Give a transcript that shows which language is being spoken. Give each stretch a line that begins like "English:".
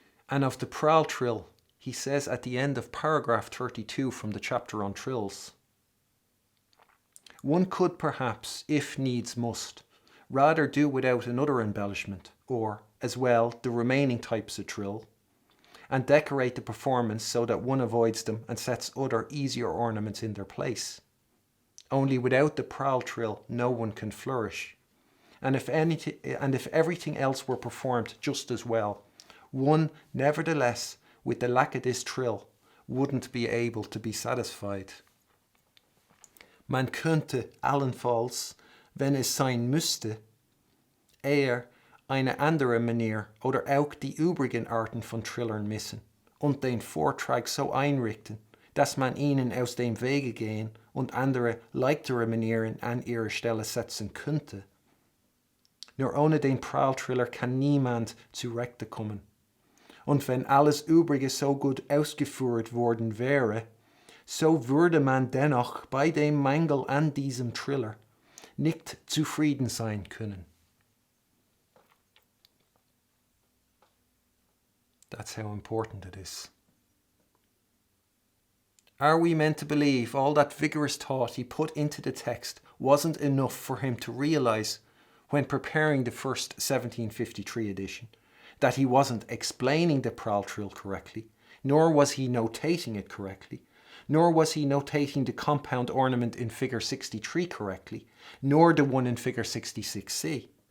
English: And of the Prall-Trill, he says at the end of paragraph 32 from the chapter on trills, one could perhaps, if needs must, rather do without another embellishment, or, as well, the remaining types of trill, and decorate the performance so that one avoids them and sets other easier ornaments in their place. Only without the Prall-Trill no one can flourish. And if everything else were performed just as well, one, nevertheless, with the lack of this trill, wouldn't be able to be satisfied.
German: Man könnte allenfalls, wenn es sein müsste, eher eine andere Manier oder auch die übrigen Arten von Trillern missen und den Vortrag so einrichten, dass man ihnen aus dem Wege gehen und andere leichtere Manieren an ihre Stelle setzen könnte. Nur ohne den Prall-Triller kann niemand zurechtkommen. Und wenn alles Übrige so gut ausgeführt worden wäre, so würde man dennoch bei dem Mangel an diesem Triller nicht zufrieden sein können.
English: That's how important it is. Are we meant to believe all that vigorous thought he put into the text wasn't enough for him to realise, when preparing the first 1753 edition, that he wasn't explaining the Prall-Trill correctly, nor was he notating it correctly, nor was he notating the compound ornament in figure 63 correctly, nor the one in figure 66c?